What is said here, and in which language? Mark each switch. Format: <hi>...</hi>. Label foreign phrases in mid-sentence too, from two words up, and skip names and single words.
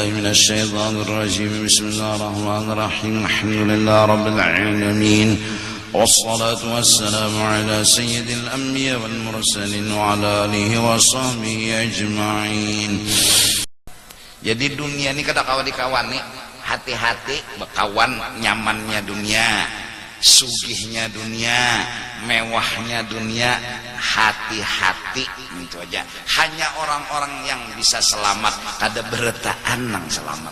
<ar>الشيطان الرجيم بسم الله الرحمن الرحيم الحمد لله رب العالمين والصلاة والسلام على سيد الأنبياء والمرسلين وعلى آله وصحبه أجمعين.</ar> <bjn>Jadi dunia ini kada kawan nih, hati-hati bekawan nyamannya dunia, sugihnya dunia, mewahnya dunia, hati-hati itu aja. Hanya orang-orang yang bisa selamat, kada beretaan nang selamat.</bjn>